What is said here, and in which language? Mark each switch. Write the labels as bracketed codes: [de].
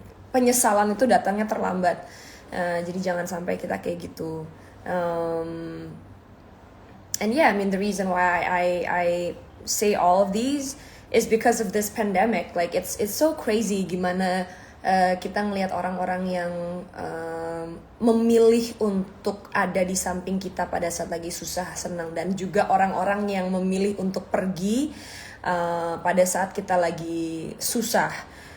[id] Penyesalan itu datangnya terlambat. Jadi jangan sampai kita kayak gitu. [en] And yeah, I mean the reason why I say all of these is because of this pandemic. Like it's so crazy [id] gimana kita ngelihat orang-orang yang memilih untuk ada di samping kita pada saat lagi susah senang, dan juga orang-orang yang memilih untuk pergi pada saat kita lagi susah.